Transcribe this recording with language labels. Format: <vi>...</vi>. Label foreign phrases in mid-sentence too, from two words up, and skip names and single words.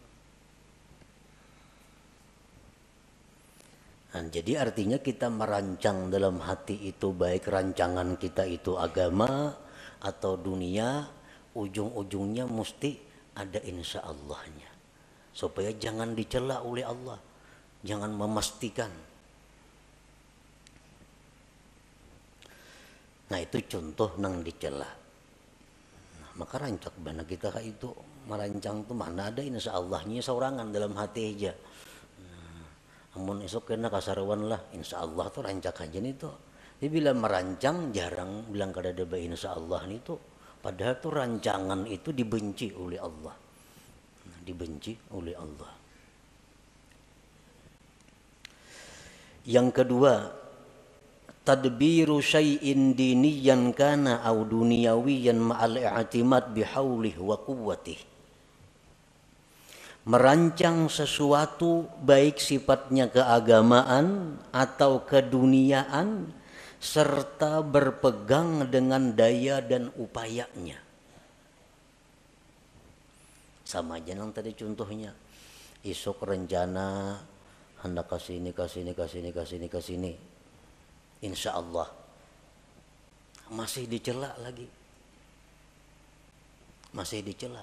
<id>Nah, jadi artinya kita merancang dalam hati itu, baik rancangan kita itu agama atau dunia, ujung-ujungnya mesti ada insya Allahnya. supaya jangan dicela oleh Allah, jangan memastikan.</id> <bjn>Nah itu contoh nang dicela. Nah, maka rancak bana kita itu merancang tuh mana ada insya Allahnya seorangan dalam hati aja. Namun esok kena kasaruan lah, insya Allah tuh rancak aja nih tuh. Dia bilang merancang jarang bilang kada ada insya Allah nih tuh.</bjn> <id>Padahal tuh rancangan itu dibenci oleh Allah. Dibenci oleh Allah. Yang kedua,</id> <ar>تدبير شيء دينيا كان أو دنيويا مع الاعتماد بحوله وقوته.</ar> <id>Merancang sesuatu baik sifatnya keagamaan atau keduniaan serta berpegang dengan daya dan upayanya.</id> <bjn>Sama aja nang tadi contohnya. Isok rencana hendak kasini.</bjn> <id>Insya Allah masih dicela lagi, masih dicela.</id>